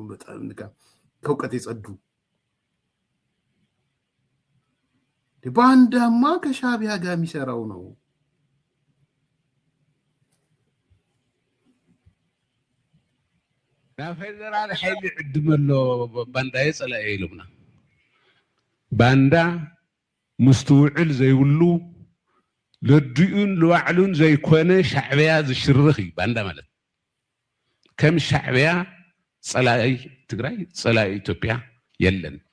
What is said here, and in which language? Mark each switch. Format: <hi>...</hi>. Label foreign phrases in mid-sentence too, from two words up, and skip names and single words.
<am>በጣም ከእውቀት የጸዱ ባንዳማ ከሻቢያ ጋር የሚሰራው ነው።</am> <ti>ፌደራል ኃይል ዕድመሎ ባንዳ የጸላእ ኢሉምና ባንዳ ምስትውዕል ዘይብሉ ለድኡን ለዋዕሉን ዘይኮነ ሻዕብያ ዝሽርኽ እዩ ባንዳ ማለት ከም ሻዕብያ ጸላኢ ትግራይ ጸላኢ ኢትዮጵያ የለን።</ti>